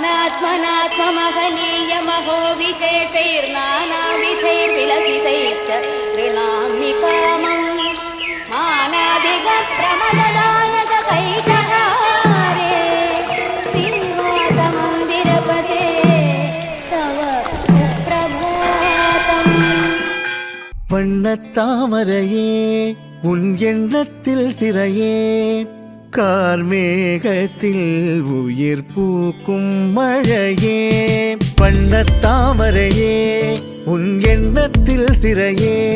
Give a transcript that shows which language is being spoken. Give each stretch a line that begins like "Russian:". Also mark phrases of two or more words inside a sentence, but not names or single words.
Sanskrit: आत्मनात्ममहनीयमहो विशेषैर्नानाविधैर्विलसितैश्च गृणामि कामम् मानादिगप्रमददायकैकहारे श्रीनिवासमन्दिरपते तव सुप्रभातम्
Tamil: வண்ணத்தாமரையே உன் எண்ணத்தில் சிறையே கார்மேகத்தில் உயிர் பூக்கும் மழையே வண்ணத்தாமரையே உன் எண்ணத்தில் சிறையே